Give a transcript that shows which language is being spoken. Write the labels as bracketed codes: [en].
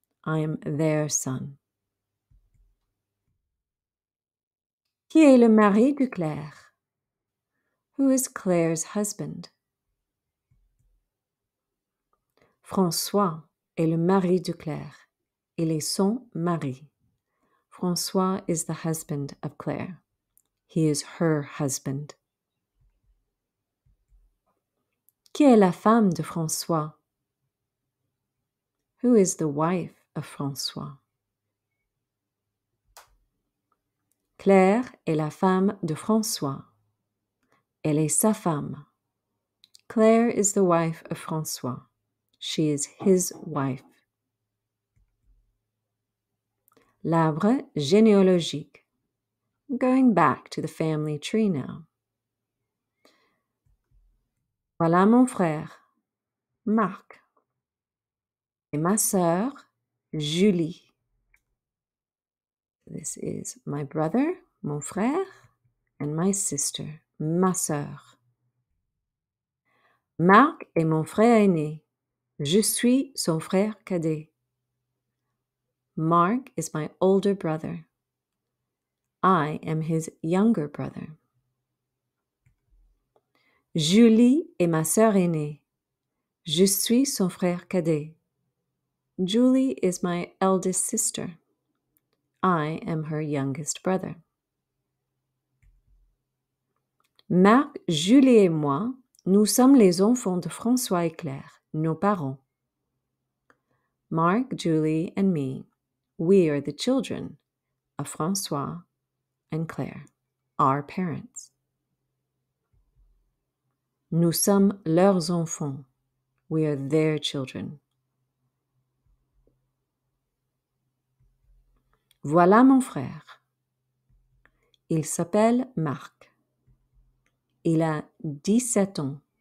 [en] I am their son. [fr] Qui est le mari de Claire? [en] Who is Claire's husband? [fr] François est le mari de Claire. Il est son mari. [en] François is the husband of Claire. He is her husband. [fr] Qui est la femme de François? [en] Who is the wife of François? [fr] Claire est la femme de François. Elle est sa femme. [en] Claire is the wife of François. She is his wife. [fr] L'arbre généalogique. [en] Going back to the family tree now. [fr] Voilà mon frère, Marc, et ma sœur, Julie. [en] This is my brother, [fr] mon frère, [en] and my sister, [fr] ma sœur. Marc est mon frère aîné. Je suis son frère cadet. [en] Mark is my older brother. I am his younger brother. [fr] Julie est ma sœur aînée. Je suis son frère cadet. [en] Julie is my eldest sister. I am her youngest brother. [fr] Marc, Julie et moi, nous sommes les enfants de François et Claire, nos parents. [en] Mark, Julie, and me, we are the children of François and Claire, our parents. [fr] Nous sommes leurs enfants. [en] We are their children. [fr] Voilà mon frère. Il s'appelle Marc. Il a 17 ans.